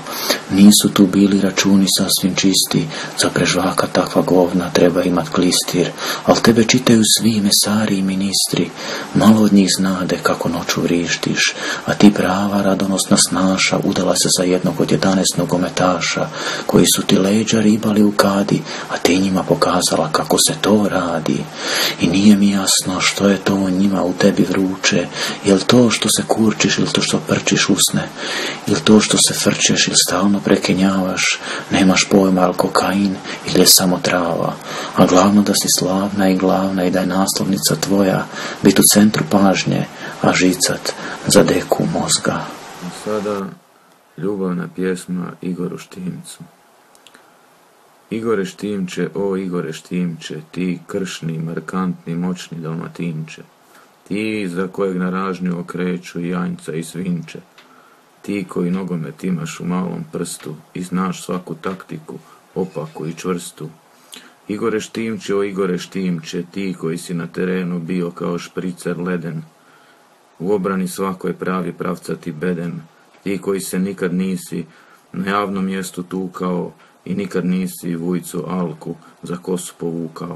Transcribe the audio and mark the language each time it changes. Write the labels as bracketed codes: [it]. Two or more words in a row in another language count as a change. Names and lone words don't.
[hr] Nisu tu bili računi sasvim čisti, za prežvaka takva govna treba imat klistir, ali tebe čitaju svi mesari i ministri, malo od njih znade kako noću vrištiš, a ti prava radonosna snaša udala se za jednog od 11 nogometaša, koji su ti leđa ribali u kadi, a ti njima pokazala kako se to radi. I nije mi jasno što je to njima u tebi vruće, jel to što se kurčiš ili to što prčiš usne, ili to što se frčeš ili stalno prekenjavaš, nemaš pojma ali kokain ili je samo trava, a glavno da si slavna i glavna i da je naslovnica tvoja bit u centru pažnje, a žicat za deku mozga. Sada ljubavna pjesma Igoru Štimcu. Igore Štimče, o Igore Štimče, ti kršni, markantni, moćni Dalmatinče, ti za kojeg na ražnju okreću janjca i svinče, ti koji nogomet imaš u malom prstu i znaš svaku taktiku, opaku i čvrstu. Igore Štimče, o Igore Štimče, ti koji si na terenu bio kao špricer leden, u obrani svakoj pravi pravcati beden, ti koji se nikad nisi na javnom mjestu tukao i nikad nisi vujcu Alku za kosu povukao.